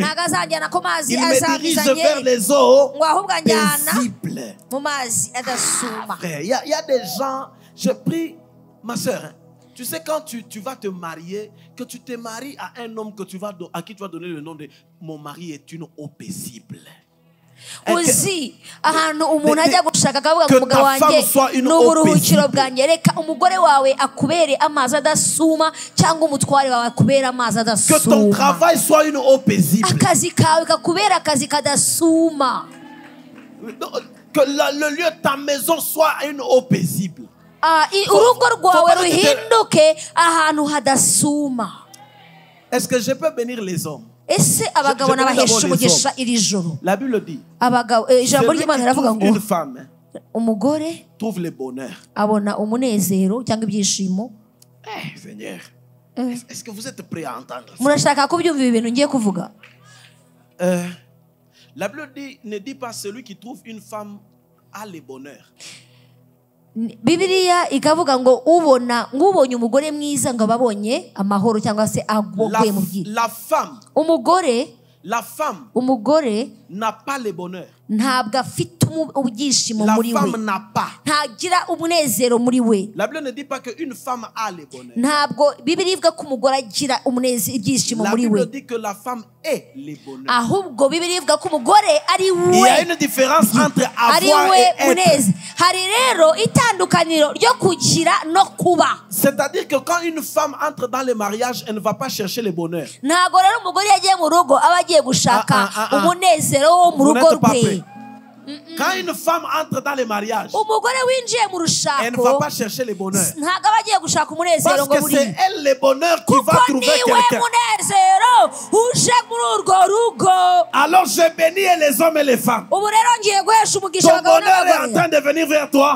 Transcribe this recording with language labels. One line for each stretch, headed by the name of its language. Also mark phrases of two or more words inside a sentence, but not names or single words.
French: Il me dirige vers les eaux paisibles. Frère, il y a des gens, je prie, ma soeur, hein, tu sais quand tu vas te marier, que tu te maries à un homme à qui tu vas donner le nom de mon mari est une eau paisible.
Kinyarwanda: Uzi ahantu umuntu ajya gushaka akavuga ngo umugabo wanjye n'uburuhukiro bwanjye, reka umugore wawe akubere amazi adasuma cyangwa umutware wawe akubere amazi adasuma.
French: Que ton travail soit une eau paisible.
Kinyarwanda: Akazi kawe kakubere akazi kadasuma.
French: Que le lieu de ta maison soit une eau paisible.
Kinyarwanda: Urugo rwawe ruhinduke ahantu hadasuma.
French: Est-ce que je peux bénir les hommes? La Bible dit une femme trouve le bonheur. Seigneur, est-ce que vous êtes prêts à entendre ça? La Bible ne dit pas celui qui trouve une femme a le bonheur.
Kinyarwanda: Bibiliya ikavuga ngo ubonye umugore mwiza ngo babonye amahoro cyangwa se agogoye mu byiza.
French: La femme n'a pas le bonheur.
Kinyarwanda: Ntabwo afite ubwishimo muri we.
French: La femme n'a pas.
Kinyarwanda: Ntagira umunezero muri we.
French: La Bible ne dit pas que une femme a le bonheur.
Kinyarwanda: Ntabwo Bibiliya ivuga ko umugore agira ibyishimo muri we.
French: La Bible dit que la femme est le bonheur.
Kinyarwanda: Ahubwo Bibiliya ivuga ko umugore ari we.
French: Il y a une différence entre avoir et être.
Kinyarwanda: Hari rero itandukaniro ryo kugira no kuba.
French: C'est-à-dire que quand une femme entre dans le mariage, elle ne va pas chercher le bonheur.
Kinyarwanda: Ntabwo rero umugore yagiye mu rugo aba agiye gushaka umunezero wo mu rugo rwe.
French: Quand une femme entre dans le mariage, elle ne va pas chercher le bonheur. Parce que c'est elle le bonheur qui va trouver quelqu'un. Alors je bénis les hommes et les femmes. Ton bonheur est en train de venir vers toi.